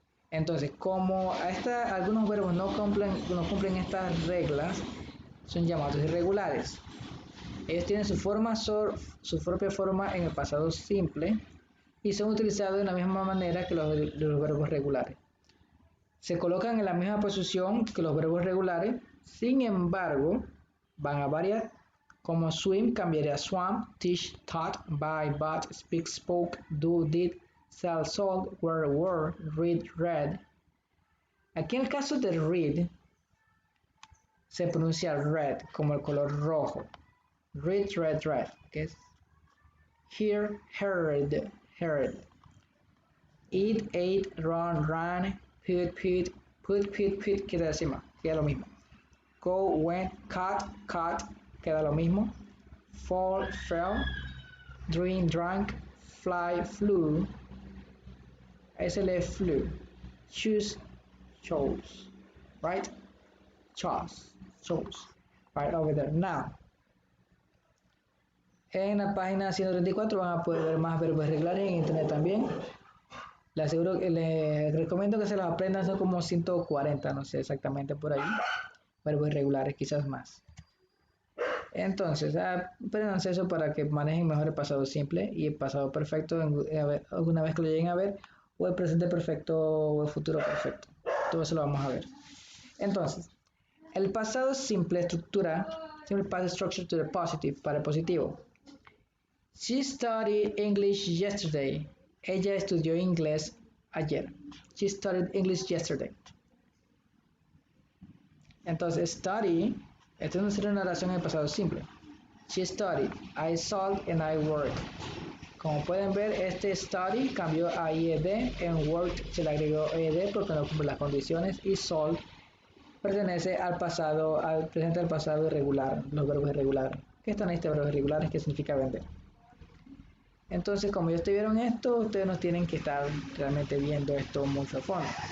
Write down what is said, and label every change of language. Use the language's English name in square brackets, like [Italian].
[Spanish] Entonces, como algunos verbos no cumplen estas reglas, son llamados irregulares. Ellos tienen su propia forma en el pasado simple y son utilizados de la misma manera que los verbos regulares. Se colocan en la misma posición que los verbos regulares, sin embargo, van a variar. Como [English] swim [Spanish] cambiaría [English] swam, teach, taught, buy, bought, speak, spoke, do, did, sell, sold, wear, wore, read, read. [Spanish] Aquí en el caso de read, se pronuncia red como el color rojo. [English] Read, red, red. [Spanish] Que es [English] hear, heard, heard. Eat, ate, run, ran, put, [Spanish] queda encima, queda lo mismo. [English] Go, went, cut, [Spanish] queda lo mismo. [English] Fall, fell, drink, drank, fly, flew. [Spanish] Ahí se lee [English] flew. Choose, chose, right? Chose, right over there. [Spanish] Now, en la página 134 van a poder ver más verbos regulares en internet también. Les recomiendo que se los aprendan, son como 140, no sé exactamente por ahí. Verbos irregulares, quizás más. Entonces, aprendanse eso para que manejen mejor el pasado simple y el pasado perfecto alguna vez que lo lleguen a ver, o el presente perfecto o el futuro perfecto. Todo eso lo vamos a ver. Entonces, el pasado simple [English] simple past structure to the positive, [Spanish] para el positivo. [English] She studied English yesterday. [Spanish] Ella estudió inglés ayer. [English] She studied English yesterday. [Spanish] Entonces, study, esto no sería una oración en el pasado simple. [English] She studied, I sold and I worked. [Spanish] Como pueden ver, este study cambió a IED, en worked se le agregó ED porque no cumple las condiciones, y sold pertenece al pasado, al presente del pasado irregular, los verbos irregulares. ¿Qué están estos verbos irregulares? ¿Qué significa vender? Entonces, como ya vieron esto, ustedes no tienen que estar realmente viendo esto mucho a fondo.